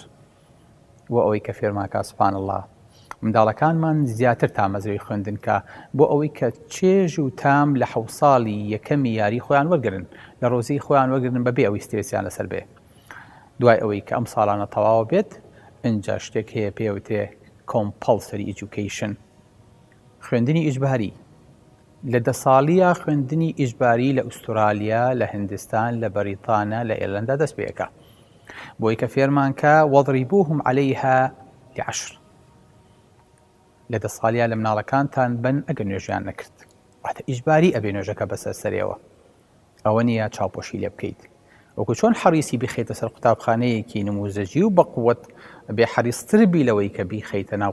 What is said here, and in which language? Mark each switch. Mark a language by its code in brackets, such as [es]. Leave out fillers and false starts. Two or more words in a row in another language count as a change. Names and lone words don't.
[ckb] بۆ ئەوەی کە فێرماکە [ar] سوبحان الله [ckb] منداڵەکانمان زیاتر تامەزرەی خوێندن کە بۆ ئەوەی کە چێژ و تام لە 7 ساڵی یەکەمی یاری خۆیان وەرگرن، لە ڕۆزی خۆیان وەرگرن بەبێ ئەوەی سترێسیان لەسەر بێ. دوای ئەوەی کە ئەم ساڵانە تەواو بێت، ئینجا شتێک هەیە پێوتێ [en] compulsory education، [ckb] خوێندنی ئیجباری. لە 10 ساڵیە خوێندنی ئیجباری لە ئوسترالیا، لە هندستان، لە بەریتانیا، لە ئێرلندا دەست پێیەکە. بۆی کە فێرمانکە [ar] واضربوهم عليها [ckb] ل10. لە 10 ساڵیە لە مناڵەکانتان بن ئەگەر نوێژیان نەکرد، واتە ئیجباری ئەبێ نوێژەکە بەسەر سەرەوە. ئەوە نییە چاوپۆشی لێ بکەیت. وەکو چۆن حەریسی بیخەیتە سەر قوتابخانەیەکی نموزەجی و بەقووەت بێ حەریستر بی لەوەی کە بیخەیتە ناو